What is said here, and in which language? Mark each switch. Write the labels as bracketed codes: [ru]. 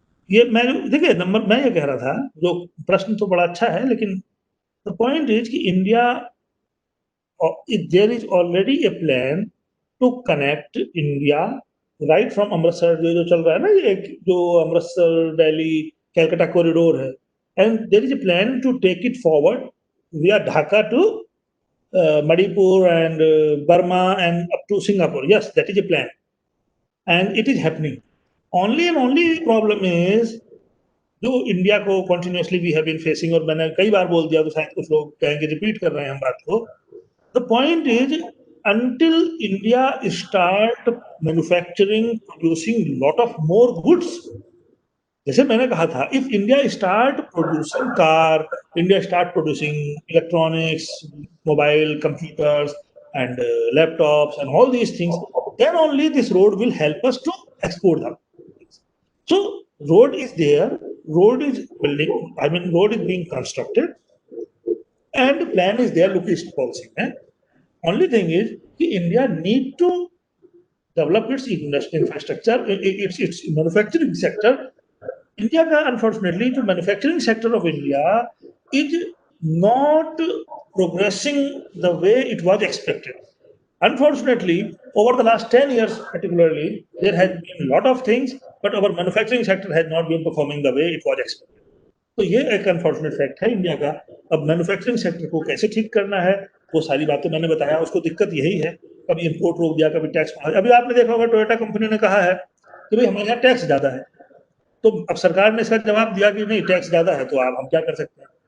[hi] ये मैं देखिए नंबर मैं ये कह रहा था, जो प्रश्न तो बड़ा अच्छा है, लेकिन [en] the point is कि India there is already a plan to connect India right from Amritsar, [hi] जो चल रहा है ना, ये एक जो [en] Amritsar Delhi Calcutta corridor है, and there is a plan to take it forward via Dhaka to Manipur and Burma and up to Singapore. Yes, that is a plan, and it is happening. Only and only problem is [hi] जो India को continuously [en] we have been facing, [hi] और मैंने कई बार बोल दिया तो शायद कुछ लोग कहेंगे रिपीट कर रहे हैं हम बात को। [en] the point is until India start manufacturing, producing lot of more goods, [hi] जैसे मैंने कहा था, [en] If India start producing car, India start producing electronics, mobile, computers and laptops and all these things, then only this road will help us to export them. So road is there, road is building, I mean road is being constructed, and plan is there, look east policy में. Only thing is कि India need to develop its infrastructure, its manufacturing sector. India का unfortunately जो manufacturing sector of India is not progressing the way it was expected. Unfortunately, over the last 10 years particularly, there has been a lot of things, but our manufacturing sector has not been performing the way it was expected. [hi] तो ये एक unfortunate fact है India का. अब manufacturing sector को कैसे ठीक करना है, वो सारी बातें मैंने बताया. उसको दिक्कत यही है, कभी इंपोर्ट रोक दिया, कभी टैक्स. अभी आपने देखा होगा टोयोटा कंपनी ने कहा है कि भाई हमारे यहाँ टैक्स ज्यादा है, तो अब सरकार ने इसका जवाब दिया कि नहीं टैक्स ज्यादा है, तो आप हम क्या कर सकते हैं.